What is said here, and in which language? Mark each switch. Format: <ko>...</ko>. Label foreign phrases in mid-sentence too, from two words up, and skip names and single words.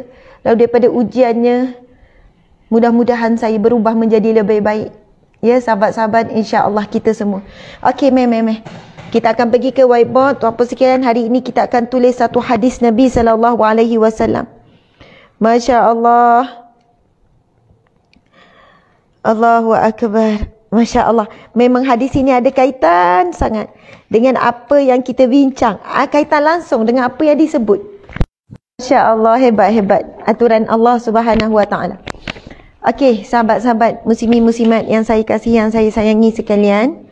<ms>Lalu daripada ujiannya, mudah-mudahan saya berubah menjadi lebih baik. Ya, sahabat-sahabat,</ms> <ar>إن شاء الله</ar> <ms>kita semua. Okey, meh. Kita akan pergi ke whiteboard. Tuan-puan sekalian, hari ini kita akan tulis satu hadis Nabi SAW.</ms> <ar>ما شاء الله. الله أكبر. ما شاء الله.</ar> <ms>Memang hadis ini ada kaitan sangat dengan apa yang kita bincang. Kaitan langsung dengan apa yang disebut.</ms> <ar>ما شاء الله,</ar> <ms>hebat aturan Allah</ms> <ar>سبحانه وتعالى.</ar> <ms>Okey, sahabat-sahabat, muslimin-muslimat yang saya kasihi, yang saya sayangi sekalian.</ms>